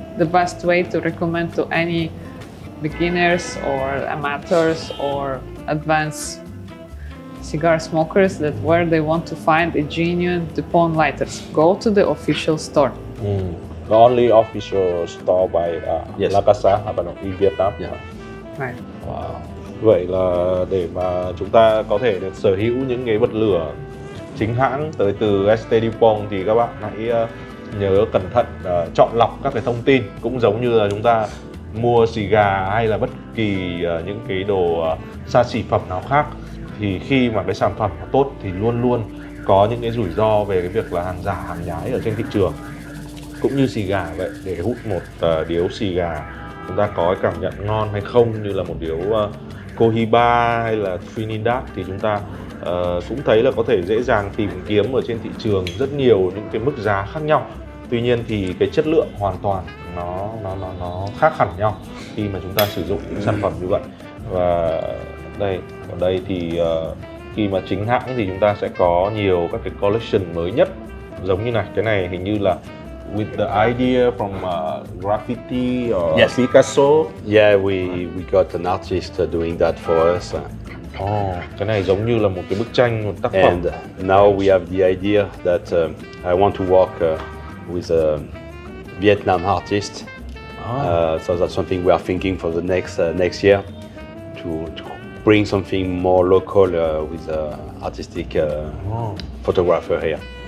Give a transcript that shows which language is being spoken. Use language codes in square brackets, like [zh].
[en] The best way to recommend to any beginners or amateurs or advanced cigar smokers that where they want to find a genuine Dupont lighters, go to the official store. The only official store by La Casa in Vietnam. Right. Wow. [vi] Vậy là để mà chúng ta có thể được sở hữu những cái bật lửa chính hãng tới từ BST Dupont thì các bạn hãy nhớ cẩn thận chọn lọc các cái thông tin, cũng giống như là chúng ta mua xì gà hay là bất kỳ những cái đồ xa xỉ phẩm nào khác, thì khi mà cái sản phẩm nó tốt thì luôn luôn có những cái rủi ro về cái việc là hàng giả, hàng nhái ở trên thị trường. Cũng như xì gà vậy, để hút một điếu xì gà chúng ta có cái cảm nhận ngon hay không, như là một điếu Cohiba hay là Trinidad, thì chúng ta cũng thấy là có thể dễ dàng tìm kiếm ở trên thị trường rất nhiều những cái mức giá khác nhau. Tuy nhiên thì cái chất lượng hoàn toàn nó khác hẳn nhau khi mà chúng ta sử dụng những sản phẩm như vậy. Và ở đây thì khi mà chính hãng thì chúng ta sẽ có nhiều các cái collection mới nhất, giống như này. Cái này hình như là [en] with the idea from graffiti or Yes. Picasso? Yeah, we got an artist doing that for us. [vi] Cái này giống như là một cái bức tranh, một tác phẩm. [en] And now we have the idea that I want to work with a Vietnam artist. So that's something we are thinking for the next year to bring something more local with an artistic photographer here.